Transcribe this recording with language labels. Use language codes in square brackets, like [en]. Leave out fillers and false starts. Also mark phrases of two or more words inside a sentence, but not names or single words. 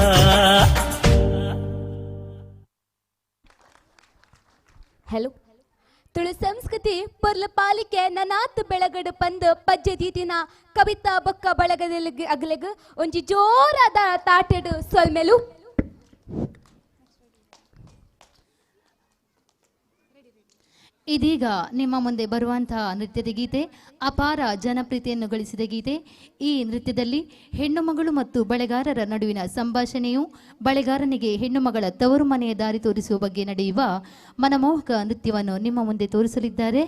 [tcy] ಹಲೋ ತುಳು ಸಂಸ್ಕೃತಿ ಪೊರ್ಲ ಪಾಲಿಕೆ ನನಾತ್ ಬೆಳಗಡು ಪಂದು ಪಜ್ಜದೀತಿನ ಕವಿತಾ ಬೊಕ್ಕ ಬಳಗದಲ್ಲಿ ಅಗಲೆಗ್ ಒಂಜಿ ಜೋರಾದ ತಾಟೆಡು ಸೊಲ್ಮೆಲು [kn] ಇದೀಗ ನಿಮ್ಮ ಮುಂದೆ ಬರುವಂತಹ ನೃತ್ಯದ ಗೀತೆ ಅಪಾರ ಜನಪ್ರಿಯತೆಯನ್ನು ಗಳಿಸಿದ ಗೀತೆ. ಈ ನೃತ್ಯದಲ್ಲಿ ಹೆಣ್ಣು ಮಗಳು ಮತ್ತು ಬಳೆಗಾರರ ನಡುವಿನ ಸಂಭಾಷಣೆಯು ಬಳೆಗಾರನಿಗೆ ಹೆಣ್ಣು ಮಗಳ ತವರು ಮನೆಯ ದಾರಿ ತೋರಿಸುವ ಬಗ್ಗೆ ನಡೆಯುವ ಮನಮೋಹಕ ನೃತ್ಯವನ್ನು ನಿಮ್ಮ ಮುಂದೆ ತೋರಿಸಲಿದ್ದಾರೆ